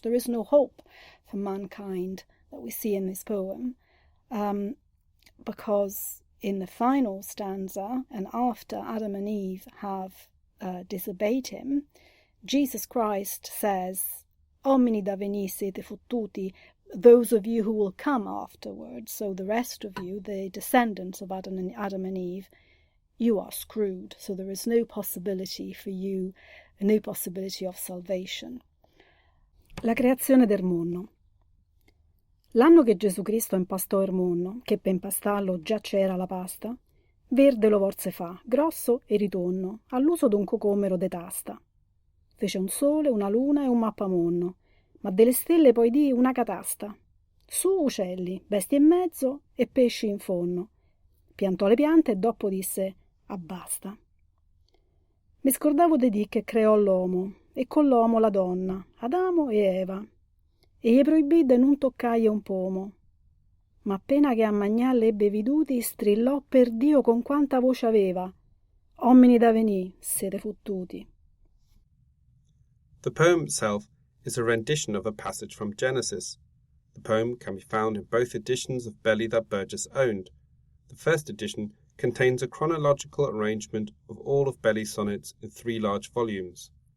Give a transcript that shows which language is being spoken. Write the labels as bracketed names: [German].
[English] There is no hope for mankind that we see in this poem, because in the final stanza, and after Adam and Eve have disobeyed him, Jesus Christ says, [Italian] "Homini da veni siete fottuti," [English] those of you who will come afterwards, so the rest of you, the descendants of Adam and Eve, you are screwed. So there is no possibility for you, no possibility of salvation. [Italian] La creazione del mondo. L'anno che Gesù Cristo impastò il mondo, che per impastarlo già c'era la pasta, verde lo vorse fa, grosso e ritonno, all'uso d'un cocomero de tasta. Fece un sole, una luna e un mappamondo, ma delle stelle poi di una catasta. Su uccelli, bestie in mezzo e pesci in fondo. Piantò le piante e dopo disse: abbasta. Mi scordavo di dì che creò l'uomo e con l'uomo la donna, Adamo e Eva, e gli proibì de non toccaie un pomo. Ma appena che a mangiare ebbe veduti, strillò per Dio con quanta voce aveva: Homini da venì, siete fottuti. [English] The poem itself is a rendition of a passage from Genesis. The poem can be found in both editions of Belli that Burgess owned. The first edition contains a chronological arrangement of all of Belli's sonnets in 3 large volumes.